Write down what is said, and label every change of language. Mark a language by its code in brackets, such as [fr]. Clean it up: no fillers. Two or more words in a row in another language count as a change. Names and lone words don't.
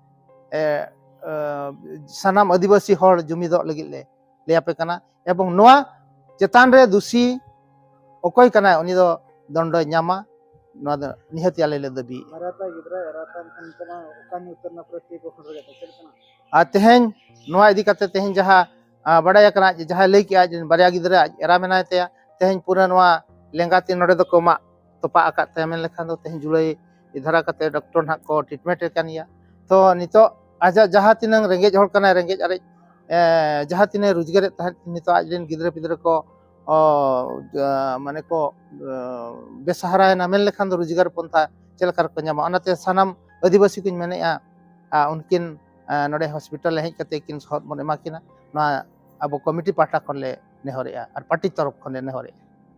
[sat] सनाम आदिवासी हर जुमिदो लगी ले लेयापे कना एवं नोआ चेतान रे दोषी अकोय कना उनी दो दंड ᱧᱟᱢᱟ ᱱᱚᱣᱟ ᱫᱚ ᱱᱤᱦᱟᱹᱛ ᱟᱞᱮ ᱞᱮ ᱫᱟᱹᱵᱤ ᱢᱟᱨᱟᱛᱟ ᱜᱤᱫᱽᱨᱟᱹ ᱨᱟᱛᱟᱱ ᱠᱟᱱᱟ ᱚᱠᱟᱱ ᱩᱛᱟᱹᱨᱱᱟ ᱯᱨᱚᱛᱤ ᱠᱚ ᱠᱷᱚᱱ ᱨᱮ ᱪᱮᱫ ᱠᱟᱱᱟ ᱟᱨ ᱛᱮᱦᱮᱧ ᱱᱚᱣᱟ ᱤᱫᱤ ᱠᱟᱛᱮ ᱛᱮᱦᱮᱧ ᱡᱟᱦᱟᱸ ᱵᱟᱰᱟᱭ ᱟᱠᱟᱱᱟ ᱡᱟᱦᱟᱸ ᱞᱟᱹᱭ ᱠᱮᱜᱼᱟ ᱡᱮ ᱵᱟᱨᱭᱟ ᱜᱤᱫᱽᱨᱟᱹ ᱮᱨᱟ ᱢᱮᱱᱟᱭ ᱛᱟᱭᱟ ᱛᱮᱦᱮᱧ ᱯᱩᱨᱟᱹ ᱱᱚᱣᱟ ᱞᱮᱸᱜᱟᱛᱤ ᱱᱚᱰᱮ ᱫᱚᱠᱚ ᱢᱟᱜ ᱛᱚᱯᱟ ᱟᱠᱟᱫ ᱛᱟᱭᱟ ᱢᱮᱱ ᱞᱮᱠᱷᱟन ᱫᱚ ᱛᱮᱦᱮᱧ ᱡᱩᱞᱟᱹᱭ ᱤᱫᱷᱟᱨᱟ ᱠᱟᱛᱮ ᱰᱚᱠᱴᱚᱨ ᱱᱟᱦᱟᱜ ᱠᱚ ᱴᱨᱤᱴᱢᱮᱱᱴ ᱠᱟᱱ ᱜᱮᱭᱟ ᱛᱚ ᱱᱤᱛᱚᱜ ᱟᱡᱟᱜ ᱡᱟᱦᱟᱸ ᱛᱤᱱᱟᱹᱜ ᱨᱮᱸᱜᱮᱡ ᱦᱚᱲ ᱠᱟᱱᱟᱭ ᱨᱮᱸᱜᱮᱡ ᱟᱨᱮᱡ जहाँ तीन रोजगार नितो आज गिद्रे पिद्रे को माने को बेसहारा मेन लेखान रोजगार पंथा चलकार को नामा सानाम आदिवासी को मेने उनकिन नोडे हॉस्पिटल हेज कते किन सहद बन एमा किना अब कमिटी पाटा खन ले नेहरे और पार्टी तरफ खन ले नेहरे।